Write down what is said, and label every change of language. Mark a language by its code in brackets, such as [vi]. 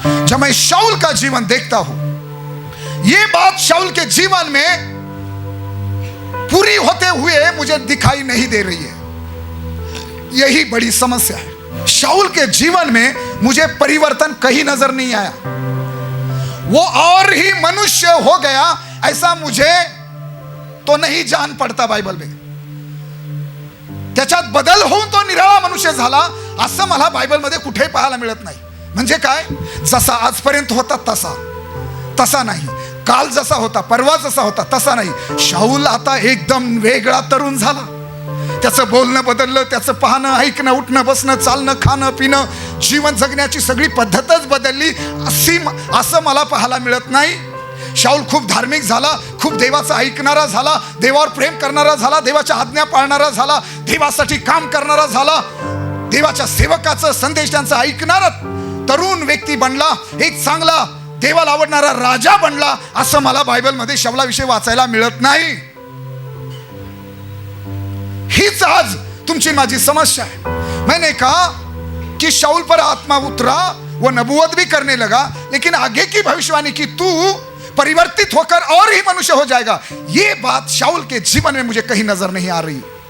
[hi] जब मैं शाऊल का जीवन देखता हूं, यह बात शाऊल के जीवन में पूरी होते हुए मुझे दिखाई नहीं दे रही है। यही बड़ी समस्या है। शाऊल के जीवन में मुझे परिवर्तन कहीं नजर नहीं आया। वो और ही मनुष्य हो गया ऐसा मुझे तो नहीं जान पडता बायबल में। [mr] त्याच्यात बदल होऊन तो निराळा मनुष्य झाला असं मला बायबल मध्ये कुठे पाहायला मिळत नाही। म्हणजे काय? जसा आजपर्यंत होता तसा नाही, काल जसा होता, परवा जसा होता तसा नाही। शाऊल आता एकदम वेगळा तरुण झाला। त्याचं बोलणं बदललं, त्याचं पाहणं, ऐकणं, उठणं, बसणं, चालणं, खाणं, पिणं, जीवन जगण्याची सगळी पद्धतच बदलली असं मला पाहायला मिळत नाही। शाऊल खूप धार्मिक झाला, खूप देवाचा ऐकणारा झाला, देवावर प्रेम करणारा झाला, देवाच्या आज्ञा पाळणारा झाला, देवासाठी काम करणारा झाला, देवाच्या सेवकाचं संदेशांचं ऐकणारा तरुण व्यक्ती बनला, एक चांगला देवाला आवडणारा राजा बनला असं मला बायबल मध्ये शाऊलाविषयी वाचायला मिळत नाही। हीच आज तुमची माझी समस्या [hi] है। मैंने कहा कि शाऊल पर आत्मा उतरा, वो नबूवत भी करने लगा, लेकिन आगे की भविष्यवाणी की तू परिवर्तित होकर और ही मनुष्य हो जाएगा, ये बात शाऊल के जीवन में मुझे कहीं नजर नहीं आ रही।